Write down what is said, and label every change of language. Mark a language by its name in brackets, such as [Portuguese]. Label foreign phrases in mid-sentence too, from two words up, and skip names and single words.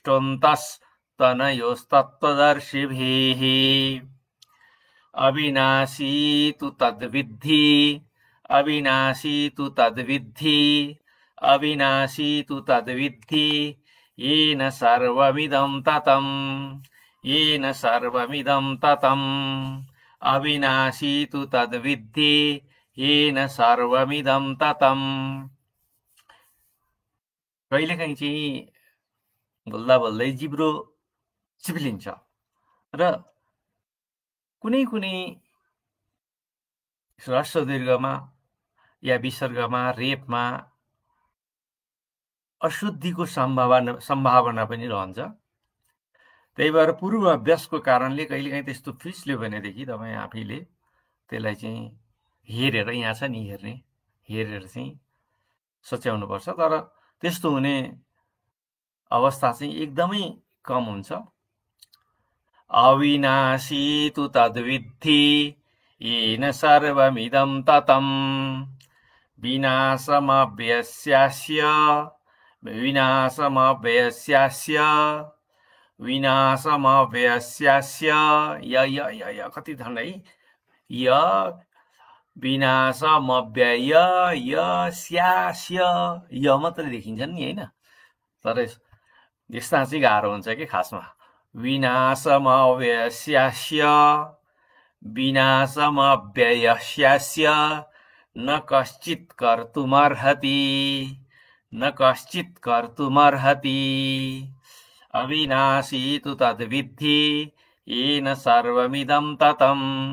[Sanskrit] दृष्टोऽन्तस्तनयोस्तत्त्वदर्शिभिः अविनाशी तु तद्विद्धि येन सर्वमिदं ततम् अविनाशी तु तद्विद्धि येन सर्वमिदं ततम् [Nepali] कहिलेकाहीँ चाहिँ बोल्दा बोल्दै जिब्रो चिप्लिन्छ र कुनै ह्रस्व दीर्घमा या विसर्गमा रेपमा अशुद्धिको सम्भावना पनि रहन्छ। त्यही भएर पूर्व अभ्यासको कारणले कहिलेकाहीँ त्यस्तो फिस्ल्यो भनेदेखि तपाईँ आफैले त्यसलाई चाहिँ हेरेर यहाँ छ नि हेरेर चाहिँ सच्याउनुपर्छ। तर त्यस्तो हुने अवस्था चाहिँ एकदमै कम हुन्छ। [Sanskrit] अविनाशी तु तद्विद्धि येन सर्वमिदं ततम् विनाशमव्यस्यास्य [Nepali] य कति धन है [Sanskrit] य विनाशमव्यय स्यास्य [Nepali] य मात्रै देखिन्छन् नि हैन। तर यस्ता चाहिँ गाह्रो हुन्छ कि खासमा [Sanskrit] विनाशमव्ययस्यास्य न कश्चित् कर्तुमर्हति अविनाशी तु तद्विद्धि येन सर्वमिदं ततम्